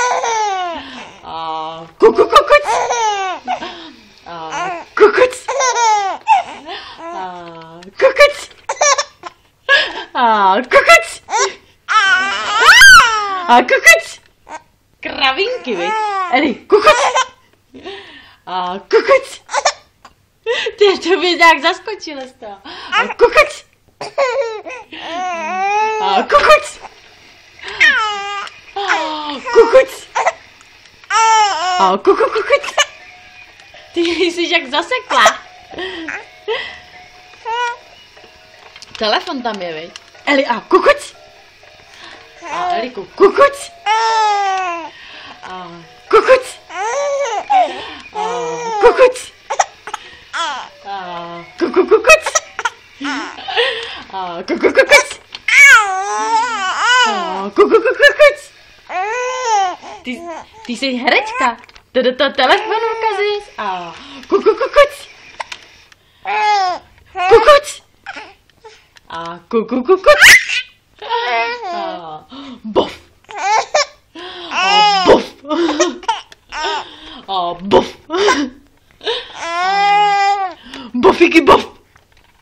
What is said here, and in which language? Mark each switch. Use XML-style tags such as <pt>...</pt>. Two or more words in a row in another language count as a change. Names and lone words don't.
<cs>Kuku kukuc. Kukuc. Kukuc. Kukuc. Kukuc. Kravinky, viď? Eli, kukuc. Kukuc. Ty to mě nějak zaskočil z toho. Kukuc. Kukuc. Kukuc. Kukuc. Ty jsi jak zasekla. Telefon tam je, viď? Eli, kukuc. Eliku, kukuc. Kukuc. Kukuc. Kukuc. Kukuc. Kukuc. Ty jsi herečka. To do toho telefonu ukazuješ. Kukuc. Kukuc. Kukuc. Bof. Bof. Bof. Bofiky bof.</cs>